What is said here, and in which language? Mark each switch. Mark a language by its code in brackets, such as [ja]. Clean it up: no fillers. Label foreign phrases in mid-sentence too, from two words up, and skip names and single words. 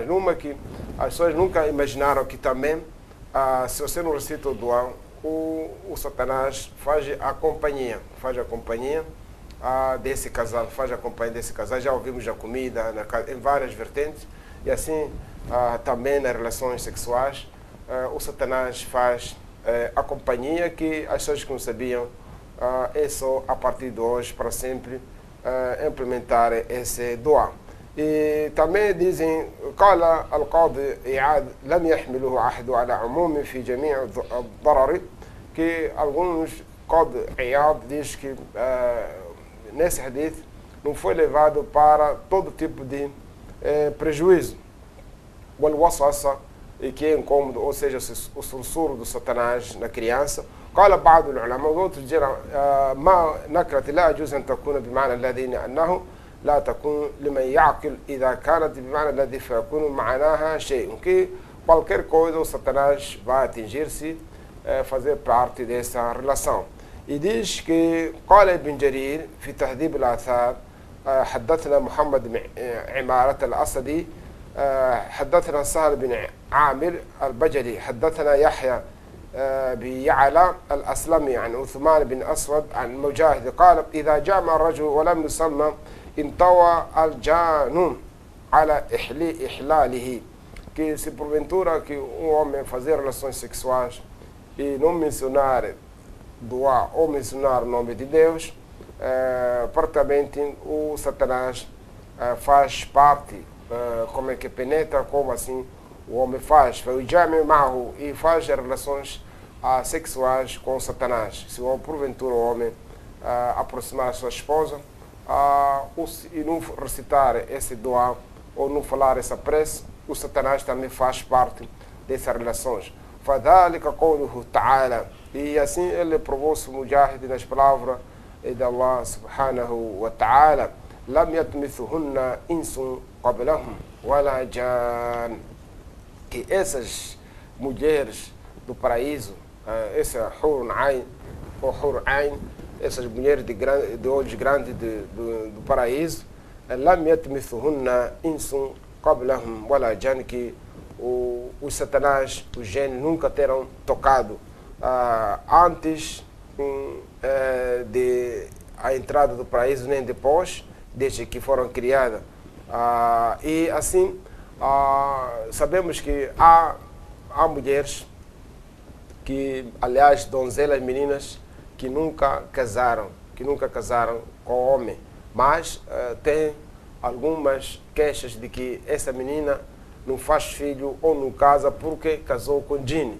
[pt] Numa que as pessoas nunca imaginaram que também, se você não recita o dua, o Satanás faz a companhia desse casal, Já ouvimos a comida em várias vertentes, e assim também nas relações sexuais, o Satanás faz a companhia que as pessoas que não sabiam, é só a partir de hoje, para sempre, implementar esse dua. E também dizem: [ar] قال القاضي إياد لم يحمله عهد على عموم في جميع الضرر, [pt] que alguns, Qadi Iyad diz que nesse hadith não foi levado para todo tipo de prejuízo. والوسوسة, e que é incômodo, ou seja, o sussurro do Satanás na criança. [ar] قال بعض العلماء, [pt] outros disseram: [ar] ما نكرة لا يجوز أن تكون بمعنى الذي أنه لا تكون لمن يعقل إذا كانت بمعنى الذي فيكون معناها شيء, [pt] que qualquer coisa o Satanás vai atingir-se, fazer parte dessa relação. E diz que [ar] قال ابن جرير في تهذيب الآثار حدثنا محمد بن عمارة الأسدي حدثنا سهل بن عامر البجلي حدثنا يحيى بيعلى الأسلمي عن عثمان بن أسود عن مجاهد قال: إذا جامع الرجل ولم يسمى انطوى الجانون على إحلاله, [pt] que se porventura que homem fazer relações sexuais e não mencionar dua ou mencionar o nome de Deus, praticamente o Satanás faz parte, como é que penetra, como assim o homem faz, e faz relações sexuais com o Satanás. Se porventura o homem aproximar a sua esposa e não recitar esse dua ou não falar essa prece, o Satanás também faz parte dessas relações. [ar] فَذَلِكَ قَوْلُهُ تَعَالَى, [pt] e assim ele provou-se Mujahid nas palavras de Allah [ar] سبحانه وتعالى: [pt] لَمْ [ar] يَتْمِثُهُنَّ إِنسٌ قَبْلَهُمْ وَلَا جَانٌ, [pt] que essas mulheres do paraíso, essa Hurun Ain, ou Hur Ain, essas mulheres de olhos grandes do paraíso, [ar] لَمْ يَتْمِثُهُنَّ إِنسٌ قَبْلَهُمْ وَلَا جَانٌ, [pt] que os Satanás, os gênios, nunca terão tocado antes de a entrada do paraíso, nem depois, desde que foram criadas. E assim, sabemos que há mulheres que, aliás, donzelas, meninas, que nunca casaram com homem, mas tem algumas queixas de que essa menina não faz filho ou não casa porque casou com Jinn.